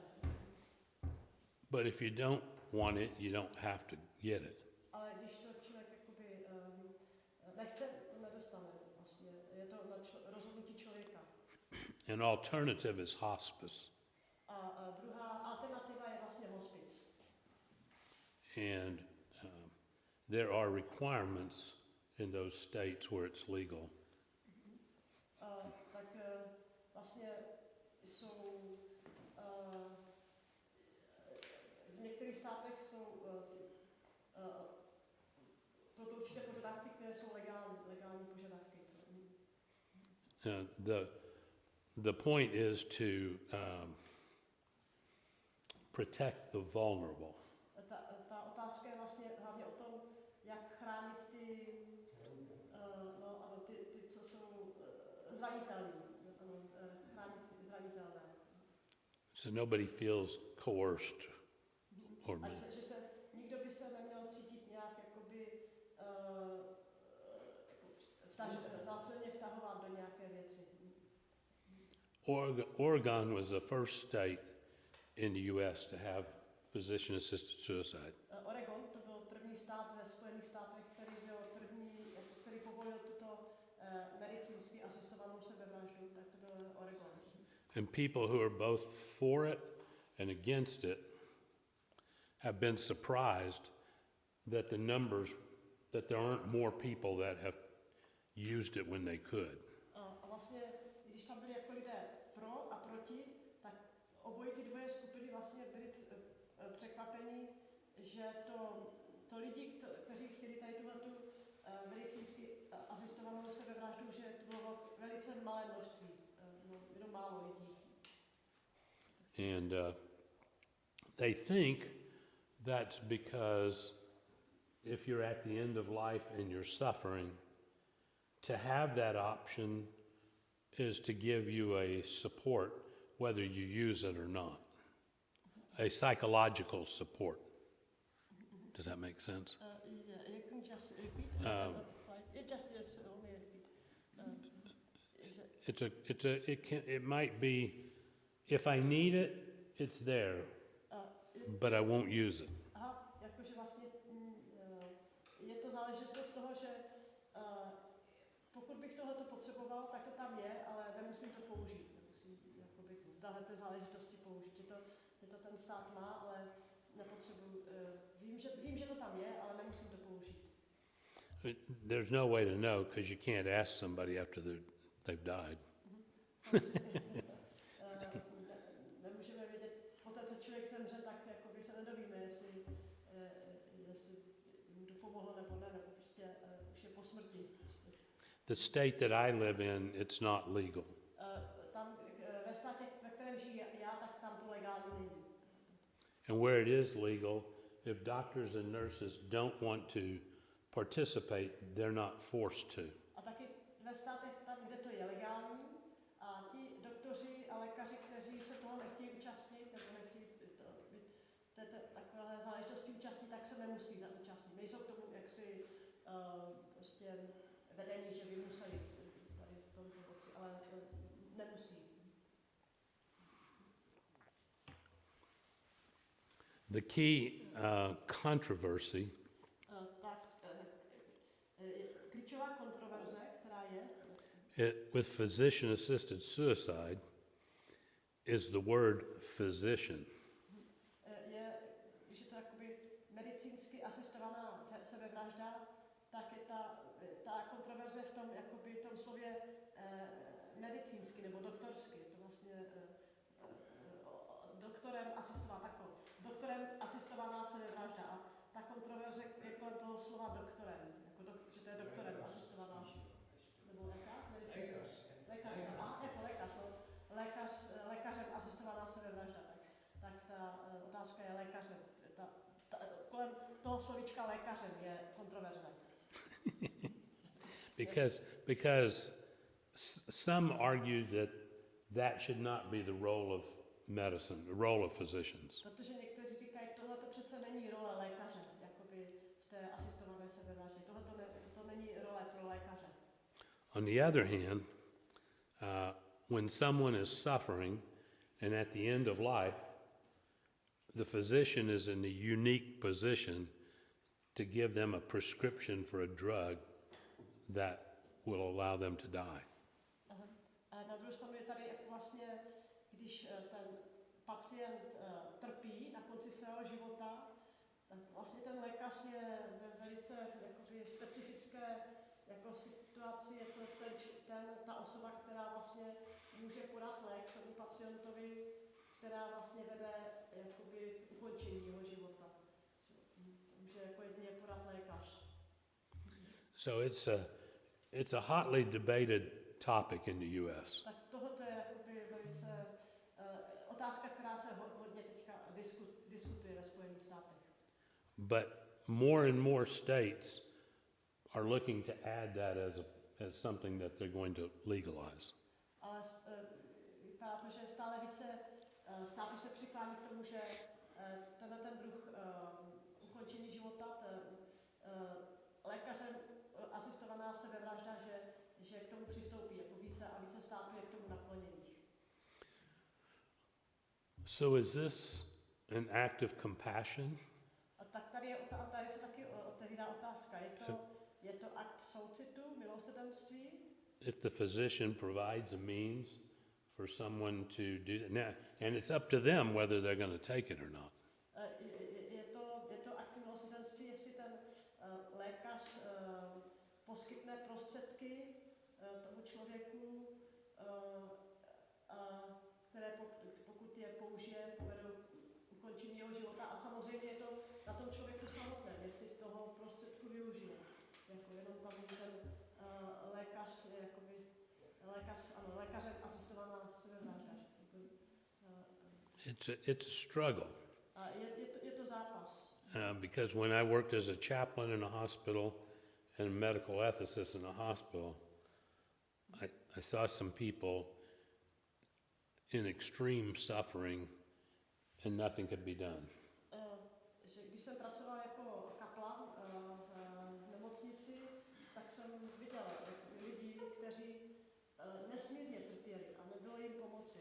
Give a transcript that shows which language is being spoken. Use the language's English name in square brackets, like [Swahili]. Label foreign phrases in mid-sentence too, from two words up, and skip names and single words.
[English] But if you don't want it, you don't have to get it. [Czech] Ale když to člověk jakoby nechce, to nedostane vlastně. Je to na rozhodnutí člověka. [English] An alternative is hospice. [Czech] A druhá alternativa je vlastně hospic. [English] And there are requirements in those states where it's legal. [Czech] Tak vlastně jsou v některých státech jsou pro to určité požadavky, které jsou legální požadavky. [English] The point is to protect the vulnerable. [Czech] Ta otázka je vlastně hlavně o tom, jak chránit ty, ty co jsou zranitelní, chránit zranitelné. [English] So nobody feels coerced or [Czech] Že se nikdo by se neměl cítit nějak jakoby násilně vtahovat do nějaké věci. [English] Oregon was the first state in the U.S. to have physician-assisted suicide. [Czech] Oregon to byl první stát ve Spojených státech, který povolil tuto medicínsky asistovanou sebevraždu, tak to byl Oregon. [English] And people who are both for it and against it have been surprised that there aren't more people that have used it when they could. [Czech] A vlastně, když tam byli jako lidé pro a proti, tak obojí ty dvoje skupiny vlastně byli překvapeni, že to lidi, kteří chtěli tady tuhletu medicínsky asistovanou sebevraždu, že to bylo velice malé množství, jenom málo lidí. [English] And they think that's because if you're at the end of life and you're suffering, to have that option is to give you a support whether you use it or not. A psychological support. Does that make sense? Yeah, you can just repeat. Just only repeat. It might be, if I need it, it's there, but I won't use it. [Czech] Aha, jakože vlastně je to záležitost toho, že pokud bych tohleto potřeboval, tak to tam je, ale nemusím to použít. Nemusím jakoby tahle záležitosti použít. Že to ten stát má, ale nepotřebuji. Vím, že to tam je, ale nemusím to použít. [English] There's no way to know because you can't ask somebody after they've died. [Czech] Nemůžeme vědět, poté co člověk zemře, tak jakoby se nedovíme, jestli mu to pomohlo nebo ne, nebo prostě už je po smrti. Prostě. [English] The state that I live in, it's not legal. [Czech] Tam ve státě, ve kterém žiji já, tak tam to legální není. [English] And where it is legal, if doctors and nurses don't want to participate, they're not forced to. [Czech] A taky ve státech, tam, kde to je legální, a ti doktoři a lékaři, kteří se toho nechtějí účastnit, nebo nechtějí takové záležitosti účastnit, tak se nemusí zaúčastnit. Nejsou k tomu jaksi prostě vedení, že by museli tady v tom pomoci, ale nemusí. [English] The key controversy [Czech] Klíčová kontroverze, která je, [English] with physician-assisted suicide is the word physician. [Czech] je, když je to jakoby medicínsky asistovaná sebevražda, tak je ta kontroverze v tom, jakoby tom slově medicínsky nebo doktorsky. To vlastně doktorem asistovaná sebevražda. A ta kontroverze je kolem toho slova doktorem, že to je doktorem asistovaná. Nebo lékařem asistovaná sebevražda. Tak ta otázka je lékařem. Kolem toho slovíčka lékařem je kontroverze. [English] Because some argue that should not be the role of medicine, the role of physicians. [Czech] Protože někteří říkají, tohle to přece není role lékaře, jakoby v té asistované sebevraždě. To není role pro lékaře. [English] On the other hand, when someone is suffering and at the end of life, the physician is in a unique position to give them a prescription for a drug that will allow them to die. [Czech] A na druhou stranu je tady vlastně, když ten pacient trpí na konci svého života, tak vlastně ten lékař je ve velice jakoby specifické jako situaci. Je to ta osoba, která vlastně může podat lék tomu pacientovi, která vlastně vede jakoby ukončení jeho života. Může jako jedině podat lékař. [English] So it's a hotly debated topic in the US. [Czech] Tak tohoto je jakoby velice otázka, která se hodně teďka diskutuje ve Spojených státech. But more and more states are looking to add that as something that they're going to legalize. Ale vypadá to, že stále více států se přiklání k tomu, že ten druh ukončení života, lékařem asistovaná sebevražda, že k tomu přistoupí jako více a více států je k tomu nakloněných. [English] So is this an act of compassion? [Czech] A tak tady se taky otevírá otázka. Je to akt soucitu, milosrdenství? [English] If the physician provides a means for someone to do that. Now, and it's up to them whether they're going to take it or not. [Czech] Je to akt milosrdenství, jestli ten lékař poskytne prostředky tomu člověku, které pokud je použije, povedou ukončení jeho života. A samozřejmě je to na tom člověku samotném, jestli toho prostředku využije. Jako jenom tam ten lékař je jakoby lékařem asistovaná sebevražda. [English] It's a struggle. [Czech] A je to zápas. [English] Because when I worked as a chaplain in a hospital and a medical ethicist in a hospital, I saw some people in extreme suffering and nothing could be done. [Czech] Když jsem pracoval jako kaplan v nemocnici, tak jsem viděl lidi, kteří nesmírně trpěli a nebylo jim pomoci.